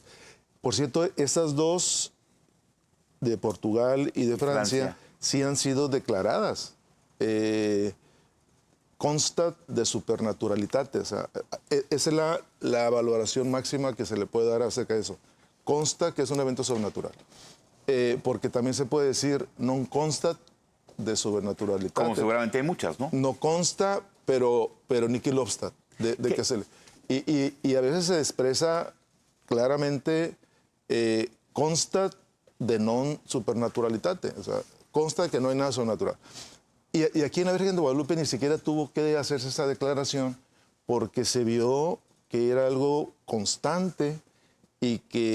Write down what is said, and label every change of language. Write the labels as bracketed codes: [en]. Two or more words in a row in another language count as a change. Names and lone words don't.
[es] Por cierto, estas dos de Portugal y de Francia sí han sido declaradas. [la] Consta de supernaturalitate. [es] O sea, esa es la valoración máxima que se le puede dar acerca de eso. Consta que es un evento sobrenatural. Porque también se puede decir [la] non constat de sobrenaturalitate. [es] Como seguramente hay muchas, ¿no? No consta, pero [la] nihil obstat. [es] Y a veces se expresa claramente [la] consta de non supernaturalitate. [es] O sea, consta que no hay nada sobrenatural. Y aquí en la Virgen de Guadalupe ni siquiera tuvo que hacerse esa declaración porque se vio que era algo constante y que...